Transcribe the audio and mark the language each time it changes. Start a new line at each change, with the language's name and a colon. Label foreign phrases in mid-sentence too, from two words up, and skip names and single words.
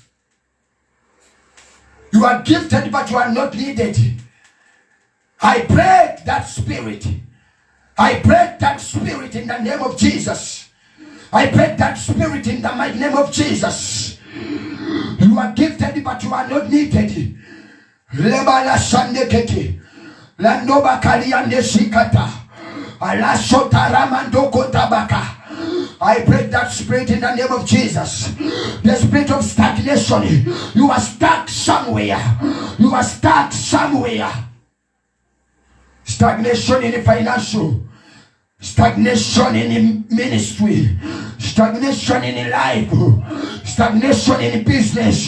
English: You are gifted, but you are not needed. I break that spirit. I break that spirit in the name of Jesus. I break that spirit in the mighty name of Jesus. You are gifted, but you are not needed. Lebala sandekete. Landoba kaliande sikata. Alasota ramandoko tabaka. I break that spirit in the name of Jesus. The spirit of stagnation. You are stuck somewhere. You are stuck somewhere. Stagnation in the financial, stagnation in the ministry, stagnation in the life, stagnation in the business.